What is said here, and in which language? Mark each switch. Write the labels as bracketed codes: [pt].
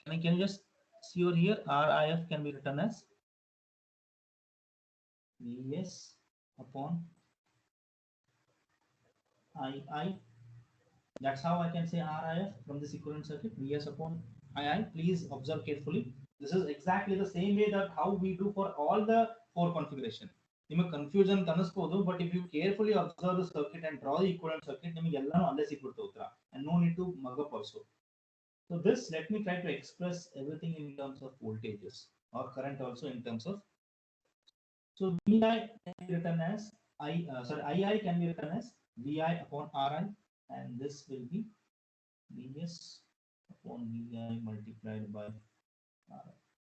[en] Can you just see over here? RIF can be written as VS upon II. That's how I can say RIF from this equivalent circuit, VS upon II. Please observe carefully. This is exactly the same way that how we do for all the 4 configuration. [kn] ನಿಮಗೆ confusion ಅನಿಸ್ಬೋದು, [en] but if you carefully observe the circuit and draw the equivalent circuit, [kn] ನಿಮಗೆ ಎಲ್ಲಾನು ಅಲ್ಲೇ ಸಿಕ್ಬಿಡ್ತು ಉತ್ತರ, [en] and no need to mug up also. So this, let me try to express everything in terms of voltages or current also in terms of. So VI can be written as II can be written as VI upon RI, and this will be VS upon VI multiplied by RI.